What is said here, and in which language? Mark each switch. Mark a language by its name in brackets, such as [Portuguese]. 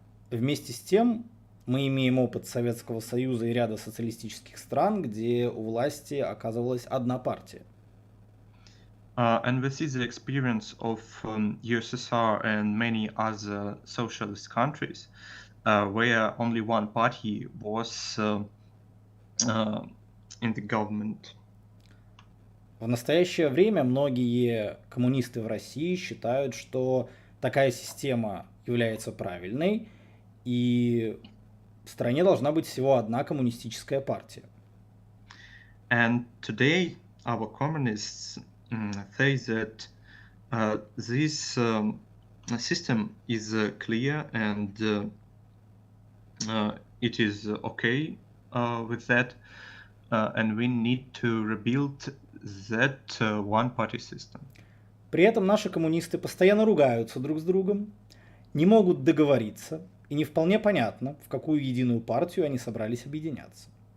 [Russian] Вместе с тем, мы имеем опыт Советского Союза и ряда социалистических стран, где у власти оказывалась одна партия. [English] And this is the experience of USSR and many other socialist countries where only one party was in the government. [Russian] В настоящее время многие коммунисты в России считают, что такая система является правильной, и в стране должна быть всего одна коммунистическая партия. [English] And today our communists say that this system is clear and it is okay with that, and we need to rebuild that one-party system. [Russian] При этом наши коммунисты постоянно ругаются друг с другом, не могут договориться, и не вполне понятно, в какую единую партию они собрались объединяться.